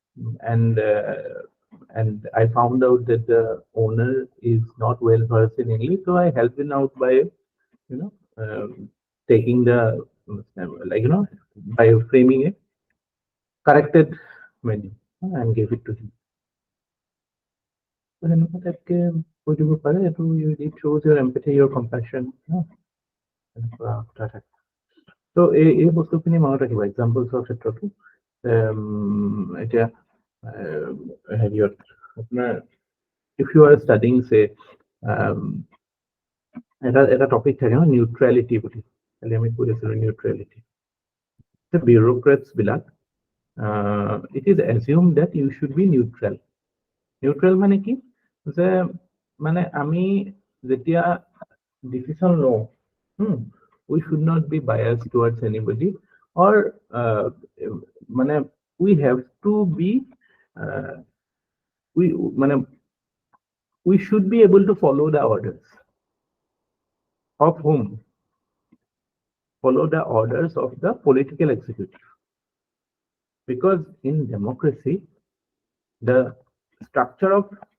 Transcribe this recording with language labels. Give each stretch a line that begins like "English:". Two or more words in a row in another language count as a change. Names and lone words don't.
English: and I found out that the owner is not well versed in English so I helped him out by taking the by framing a corrected menu and gave it to him it shows your empathy, your compassion.
Assamese: So, a বস্তুখিনি মনত ৰাখিব এক্সাম্পলছৰ ক্ষেত্ৰতো এতিয়া হেৰিয়ত আপোনাৰ
English: if you are studying say
Assamese: এটা টপিক থাকে নিউট্ৰেলিটি বুলি খালি আমি কৈ আছিলো নিউট্ৰেলিটি
English: the bureaucrats বিলাক it is assumed that you should be neutral
Assamese: মানে কি যে মানে আমি যেতিয়া ডিসিশন লও
English: we should not be biased towards anybody or মানে we have to be we should be able to follow the orders of whom follow the orders of the political executive because in democracy the structure of